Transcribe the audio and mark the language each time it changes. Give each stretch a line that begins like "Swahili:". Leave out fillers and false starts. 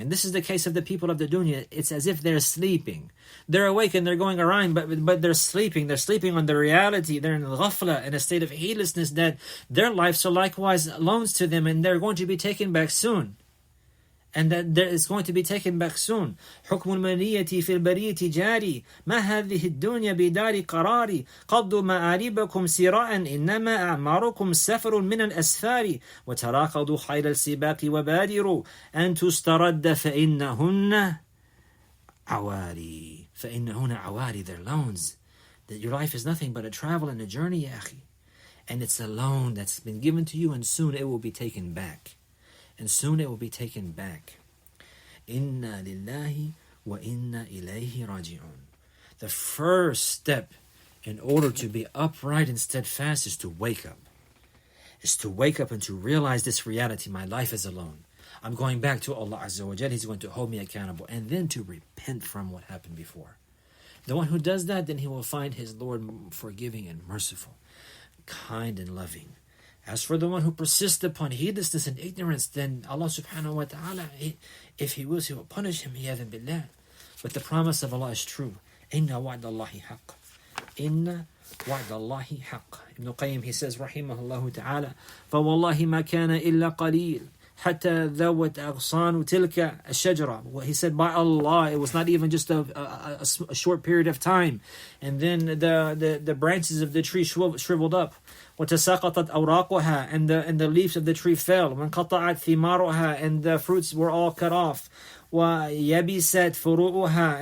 English: And this is the case of the people of the dunya. It's as if they're sleeping. They're awake and they're going around, but they're sleeping. They're sleeping on the reality. They're in ghafla, in a state of heedlessness that their lives are likewise loans to them, and they're going to be taken back soon. And that there is going to be taken back soon.
Arabic: حكم المنية في البرية جاري ما هذه الدنيا بدار قراري قضوا مآربكم سراء إنما أعماركم سفر من الأسفار وتراقضوا خيل السباق وبادروا أن تسترد فإنهن عواري.
English: They're loans. That your life is nothing but a travel and a journey, ya akhi. And it's a loan that's been given to you, and soon it will be taken back.
Arabic: Inna lillahi wa inna ilayhi raji'un.
English: The first step in order to be upright and steadfast is to wake up. Is to wake up and to realize this reality. My life is alone. I'm going back to Allah Azza wa Jal. He's going to hold me accountable. And then to repent from what happened before. The one who does that, then he will find his Lord forgiving and merciful, kind and loving. As for the one who persists upon heedlessness and ignorance, then Allah subhanahu wa ta'ala, if He wills, He will punish him.
Arabic: Iyadhan billah.
English: But the promise of Allah is true.
Arabic: Inna wa'dallahi haqq. Inna wa'dallahi haqq.
English: Ibn Qayyim, he says, rahimahullah ta'ala,
Arabic: فَوَاللَّهِ مَا كَانَ إِلَّا قَلِيلٌ حَتَّى ذَوَّتْ أَغْصَانُ تِلْكَ الشَّجْرَةِ.
English: He said, by Allah, it was not even just a short period of time. And then the branches of the tree shriveled up.
Arabic: وَتَسَاقَطَتْ أَوْرَاقُهَا.
English: And the leaves of the tree fell.
Arabic: وَانْقَطَعَتْ ثِمَارُهَا.
English: And the fruits were all cut off.
Arabic: وَيَبِسَتْ فُرُوءُهَا.